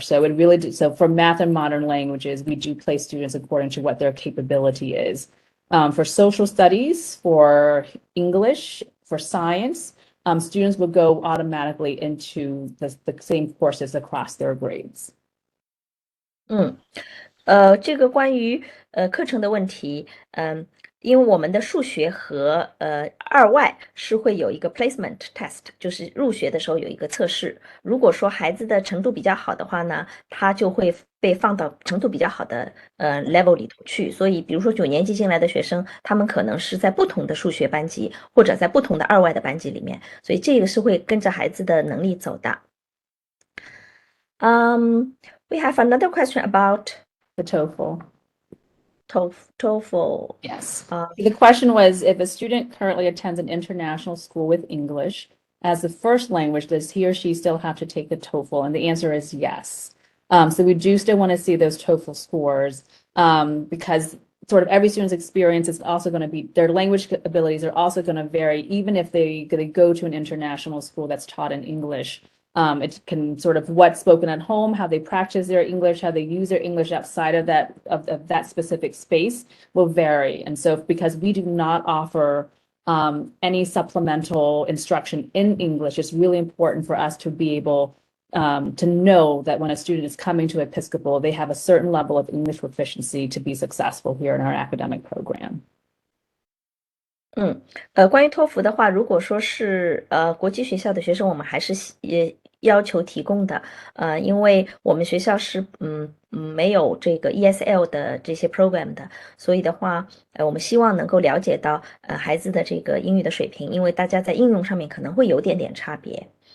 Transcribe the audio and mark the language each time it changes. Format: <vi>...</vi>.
<en>So it really so for math and modern languages, we do place students according to what their capability is. For social studies, for English, for science, students would go automatically into the same courses across their grades.</en> <zh>这个关于课程的问题，因为我们的数学和二外是会有一个 placement test，就是入学的时候有一个测试。如果说孩子的程度比较好的话呢，他就会被放到程度比较好的level 里头去。所以，比如说9年级进来的学生，他们可能是在不同的数学班级，或者在不同的二外的班级里面，所以这个是会跟着孩子的能力走的。</zh> <en>We have another question about the TOEFL. TOEFL. Yes. The question was, if a student currently attends an international school with English as the first language, does he or she still have to take the TOEFL? And the answer is yes. So we do still want to see those TOEFL scores, because sort of every student's experience is also going to be, their language abilities are also going to vary, even if they go to an international school that's taught in English. It can sort of what's spoken at home, how they practice their English, how they use their English outside of that specific space will vary. And so because we do not offer any supplemental instruction in English, it's really important for us to be able to know that when a student is coming to Episcopal, they have a certain level of English proficiency to be successful here in our academic program.</en> <zh>关于托福的话，如果说是国际学校的学生，我们还是也要求提供的，因为我们学校是没有这个 ESL 的这些 program 的，所以的话，我们希望能够了解到孩子的这个英语的水平，因为大家在应用上面可能会有点差别。</zh>